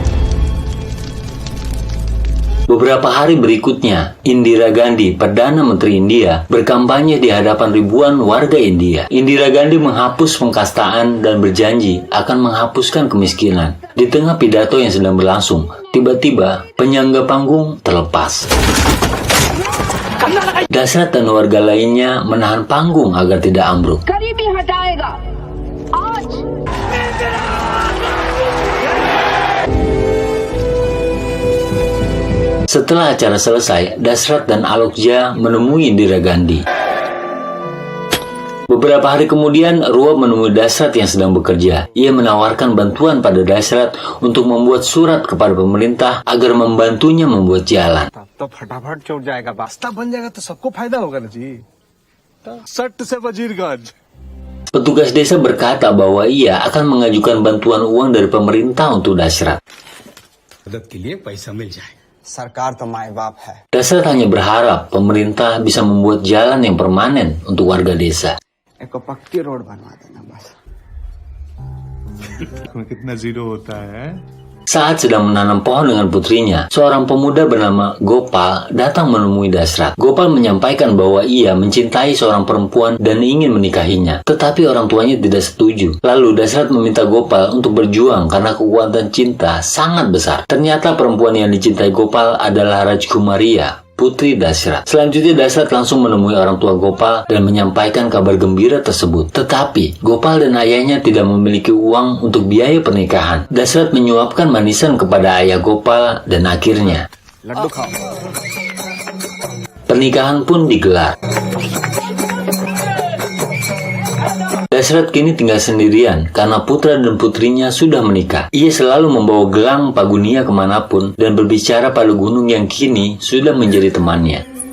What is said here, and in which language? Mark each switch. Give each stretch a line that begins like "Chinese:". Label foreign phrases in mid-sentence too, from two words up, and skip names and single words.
Indonesian: Beberapa hari berikutnya, Indira Gandhi, Perdana Menteri India, berkampanye di hadapan ribuan warga India. Indira Gandhi menghapus pengkastaan dan berjanji akan menghapuskan kemiskinan. Di tengah pidato yang sedang berlangsung, tiba-tiba penyangga panggung terlepas. Dasrat dan warga lainnya menahan panggung agar tidak ambruk.
Hindi: गरीबी हटाएगा आज।
Indonesian: Setelah acara selesai, Dasrat dan Alokja menemui Indira Gandhi. Beberapa hari kemudian, Ruwab menemui Dasrat yang sedang bekerja. Ia menawarkan bantuan pada Dasrat untuk membuat surat kepada pemerintah agar membantunya membuat jalan.
Hindi: तो फटाफट चौड़ जाएगा, रास्ता बन जाएगा तो सबको फायदा होगा ना जी। सट से वजीरगंज।
Indonesian: Petugas desa berkata bahwa ia akan mengajukan bantuan uang dari pemerintah untuk Dasrat.
Hindi: मदद के लिए पैसा मिल जाए। सरकार तो माए बाप है।
Indonesian: Dasrat hanya berharap pemerintah bisa membuat jalan yang permanen untuk warga desa.
Hindi: एक पक्की रोड बनवा देना बस। कितना जीरो होता है?
Indonesian: Saat sedang menanam pohon dengan putrinya, seorang pemuda bernama Gopal datang menemui Dasrat. Gopal menyampaikan bahwa ia mencintai seorang perempuan dan ingin menikahinya, tetapi orang tuanya tidak setuju. Lalu Dasrat meminta Gopal untuk berjuang karena kekuatan cinta sangat besar. Ternyata perempuan yang dicintai Gopal adalah Rajkumaria, putri Dasrat. Selanjutnya Dasrat langsung menemui orang tua Gopal dan menyampaikan kabar gembira tersebut. Tetapi Gopal dan ayahnya tidak memiliki uang untuk biaya pernikahan. Dasrat menyuapkan manisan kepada ayah Gopal dan akhirnya
Hindi: लड्डू खाओ।
Indonesian: pernikahan pun digelar. Dasrat kini tinggal sendirian karena putra dan putrinya sudah menikah. Ia selalu membawa gelang Pagunia kemanapun dan berbicara pada gunung yang kini sudah menjadi temannya.